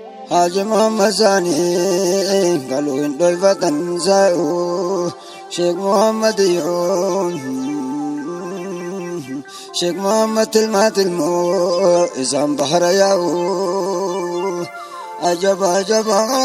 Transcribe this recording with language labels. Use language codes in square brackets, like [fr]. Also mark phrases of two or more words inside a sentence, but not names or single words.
[om] Haji Muhammad Sani kaluun dolfatan saa'u, Sheikh Muhammad yoon, Sheikh Muhammad tilmaa tilmoo isaan bahara yaa'u, ajaba, ajaba.